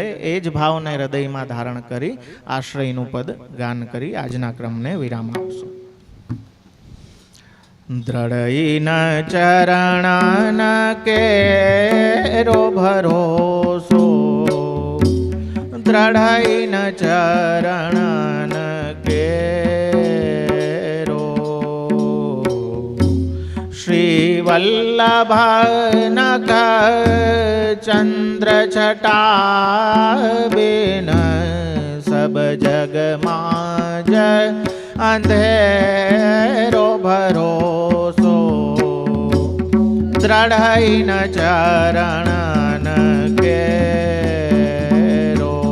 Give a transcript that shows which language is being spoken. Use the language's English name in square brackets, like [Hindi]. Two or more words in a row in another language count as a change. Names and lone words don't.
[Gujarati] એ જ ભાવને હૃદયમાં ધારણ કરી આશ્રયનું પદ ગાન કરી આજના ક્રમને વિરામ આપશું. [Braj] दृढ़इन चरणन केरो भरोसो, दृढ़इन चरणन केरो। श्री वल्लभ नख चंद्र छटा बिन सब जग माज अंधेरो भरोसो। दृढ़ न चरणन केरो।